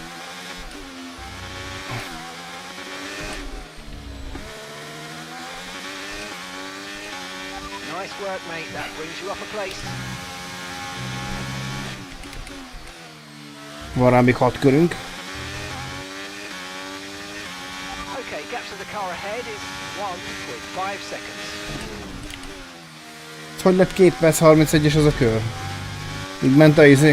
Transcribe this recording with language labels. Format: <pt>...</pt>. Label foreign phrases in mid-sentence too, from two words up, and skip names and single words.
<en>Nice work, mate. That brings you up a place.</en> <hu>Van rá még 6 körünk.</hu> <en>Okay, gap to the car ahead is 1.5 seconds.</en> <hu>Hogy lett 2 perc 31-es az a kör? Így ment a izé.</hu>